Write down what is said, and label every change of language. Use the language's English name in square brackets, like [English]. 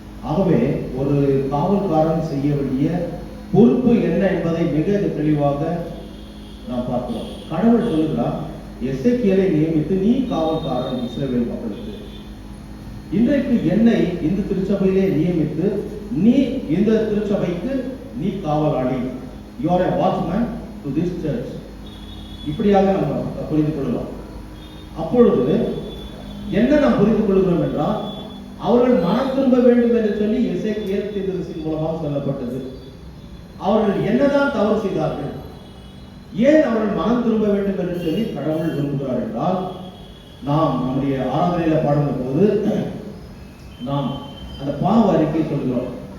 [Tamil] ஆகவே ஒரு காவல்காரன் செய்ய வேண்டிய பொறுப்பு என்ன என்பதை மிக தெளிவாக நாம் பார்க்கிறோம். கடவுள் சொல்லுகிறார், எசேக்கியேலை நியமித்து நீ காவல்காரன் இஸ்ரவேல் மக்களுக்கு. இன்றைக்கு என்னை இந்த திருச்சபையிலே நியமித்து நீ இந்த திருச்சபைக்கு நீ காவலாளி. [English] You are a watchman to this church. [Tamil] இப்படியாக நம்ம புரிந்து கொள்ளலாம். அப்பொழுது என்ன நாம் புரிந்து கொள்கிறோம் என்றால், அவர்கள் மனம் திரும்ப வேண்டும் என்று சொல்லி எசேக்கியேல் தீர்க்கதரிசியின் மூலமாக சொல்லப்பட்டது. அவர்கள் என்னதான் தவறு செய்தார்கள், ஏன் அவர்கள் மனம் திரும்ப வேண்டும் என்று சொல்லி கடவுள் விரும்புகிறார் என்றால், நாம் நம்முடைய ஆராதனையில பாடுகிற போது நாம் அந்த பாவ அறிக்கை சொல்கிறோம்.